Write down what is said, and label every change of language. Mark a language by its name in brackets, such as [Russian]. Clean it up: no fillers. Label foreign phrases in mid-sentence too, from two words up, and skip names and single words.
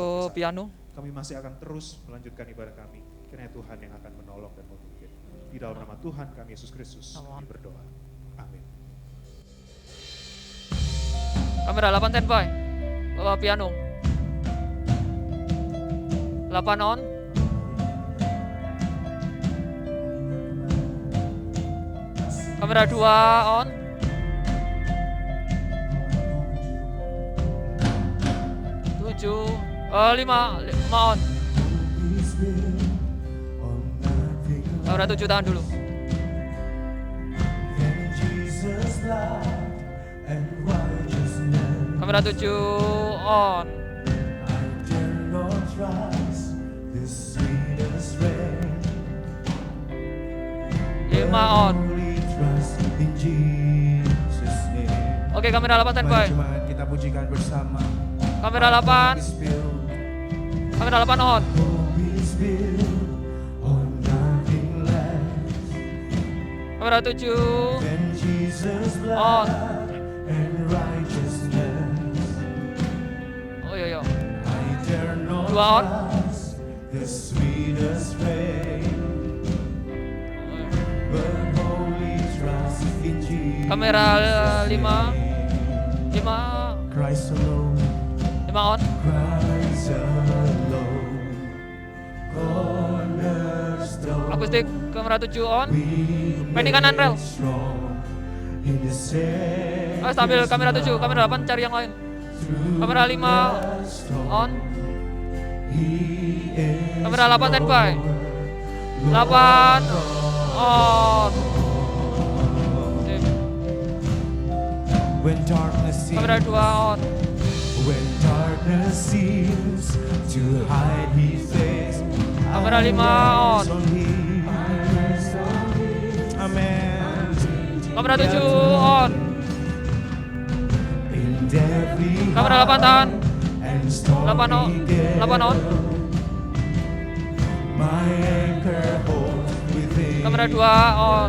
[Indonesian] sampai saat ini. piano. Kami masih akan terus melanjutkan ibadah kami. Kiranya Tuhan yang akan menolong dan memimpin. Di dalam nama Tuhan kami Yesus Kristus kami Amin. berdoa. Amin. Kamera 8 standby. Bawa piano. 8 on. Kamera 2 on. Lima on. Kamera 7 tahan dulu. Kamera 7 on. Lima on. Oke, kamera 8 standby. Jemaat, kita pujikan bersama. Kamera 8. Kamera 8 on. Kamera 7 on. Oh iya iya. 2 on. Kamera 5 [English] Christ alone. [Indonesian] 5 on. [English] Christ alone. Cornerstone. [Indonesian] Akustik kamera 7 on. Pending kanan rel. Stabil kamera 7, kamera 8 cari yang lain. Kamera 5 on. Kamera 8 standby. 8 on. Sip. [English] When darkness seems, [Indonesian] Kamera 2 on. [English] when darkness seems to hide his face, [Indonesian] Kamera 5 on. Amen. Kamera 7 on. Kamera 8 tahan. 8 on. 8 on. Kamera 2 on.